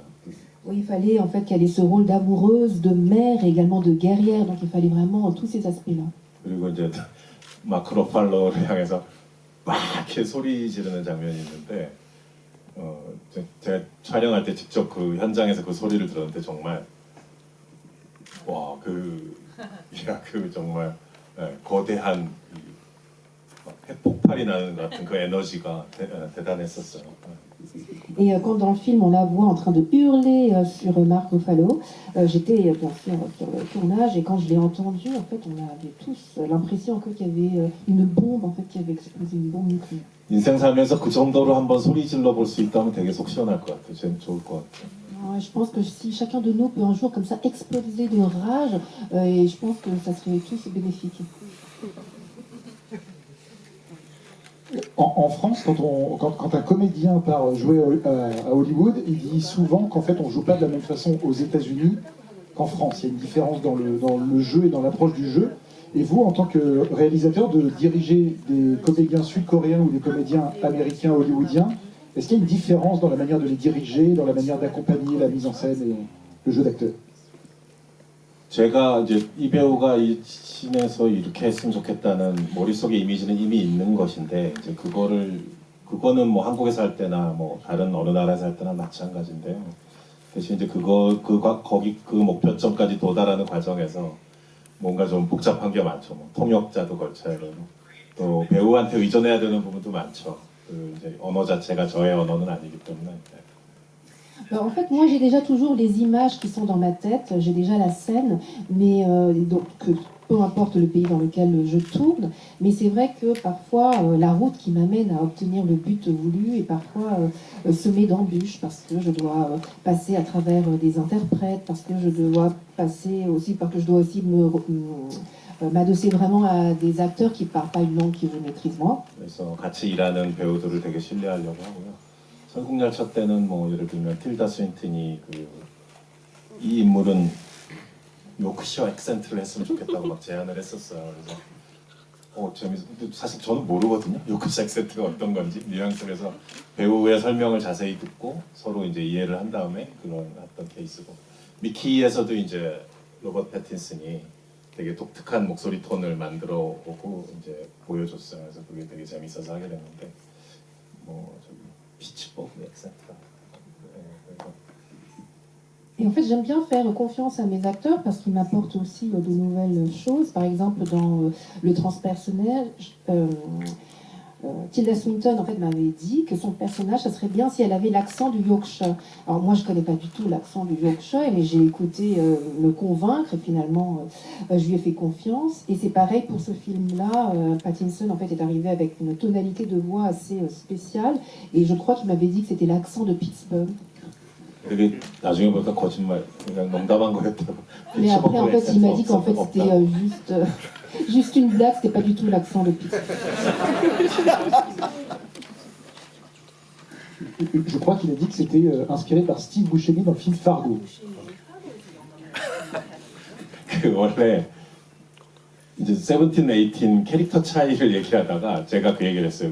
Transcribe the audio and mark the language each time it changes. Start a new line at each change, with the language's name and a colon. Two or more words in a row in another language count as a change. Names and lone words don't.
French: Oui, il fallait en fait qu'elle ait ce rôle d'amoureuse, de mère et également de guerrière. Donc il fallait vraiment tous ces aspects-là.
Korean: 그리고 이제 마크 러팔로를 향해서 막 이렇게 소리 지르는 장면이 있는데 제가 촬영할 때 직접 그 현장에서 그 소리를 들었는데 정말 그 정말 거대한 핵폭발이 나는 것 같은 그 에너지가 대단했었어요.
French: Et quand dans le film on la voit en train de hurler sur Mark Ruffalo, j'étais bien sûr sur le tournage et quand je l'ai entendu, en fait, on avait tous l'impression qu'il y avait une bombe en fait qui avait explosé, une bombe nucléaire.
Korean: 인생 살면서 그 정도로 한번 소리 질러 볼 수 있다면 되게 속 시원할 것 같아요. 제일 좋을 것 같아요.
French: Ouais, je pense que si chacun de nous peut un jour comme ça exploser de rage, et je pense que ça serait tous bénéfique. En France, quand un comédien part jouer à Hollywood, il dit souvent qu'en fait on joue pas de la même façon aux États-Unis qu'en France. Il y a une différence dans le jeu et dans l'approche du jeu. Et vous, en tant que réalisateur, de diriger des comédiens sud-coréens ou des comédiens américains hollywoodiens, est-ce qu'il y a une différence dans la manière de les diriger, dans la manière d'accompagner la mise en scène et le jeu d'acteur?
Korean: 제가 이제 이 배우가 이 씬에서 이렇게 했으면 좋겠다는 머릿속에 이미지는 이미 있는 것인데 이제 그거는 뭐 한국에서 할 때나 뭐 다른 어느 나라에서 할 때나 마찬가지인데요. 대신 이제 거기 그 목표점까지 도달하는 과정에서 뭔가 좀 복잡한 게 많죠. 뭐 통역자도 걸쳐야 되고 또 배우한테 의존해야 되는 부분도 많죠. 그 이제 언어 자체가 저의 언어는 아니기 때문에.
French: En fait, moi j'ai déjà toujours les images qui sont dans ma tête, j'ai déjà la scène, mais donc peu importe le pays dans lequel je tourne, mais c'est vrai que parfois la route qui m'amène à obtenir le but voulu est parfois semée d'embûches parce que je dois passer à travers des interprètes, parce que je dois m'adosser vraiment à des acteurs qui ne parlent pas une langue que je maîtrise moi.
Korean: 그래서 같이 일하는 배우들을 되게 신뢰하려고 하고요. 설국열차 때는 뭐 예를 들면 틸다 스윈튼이 이 인물은 요크셔 액센트를 했으면 좋겠다고 막 제안을 했었어요. 그래서 근데 사실 저는 모르거든요. 요크샤 액센트가 어떤 건지 뉘앙스에서 배우의 설명을 자세히 듣고 서로 이제 이해를 한 다음에 그런 어떤 케이스고 미키에서도 이제 로버트 패틴슨이 되게 독특한 목소리 톤을 만들어 오고 이제 보여줬어요. 그래서 그게 되게 재밌어서 하게 됐는데 뭐 저기 피치버그 액센트가 그래서
French: Et en fait, j'aime bien faire confiance à mes acteurs parce qu'ils m'apportent aussi de nouvelles choses. Par exemple, dans le transpersonnage, Tilda Swinton en fait m'avait dit que son personnage, ça serait bien si elle avait l'accent du Yorkshire. Alors moi, je connais pas du tout l'accent du Yorkshire, mais j'ai écouté me convaincre et finalement, je lui ai fait confiance. Et c'est pareil pour ce film-là. Pattinson en fait est arrivé avec une tonalité de voix assez spéciale, et je crois qu'il m'avait dit que c'était l'accent de Pittsburgh.
Korean: 되게 나중에 보니까 거짓말 그냥 농담한 거였다고.
French: Mais après, en fait, il m'a dit qu'en fait, c'était juste une blague, c'était pas du tout l'accent de Pittsburgh. Je crois qu'il a dit que c'était inspiré par Steve Buscemi dans le film Fargo.
Korean: 그 원래 이제 세븐틴, 에이틴 캐릭터 차이를 얘기하다가 제가 그 얘기를 했어요.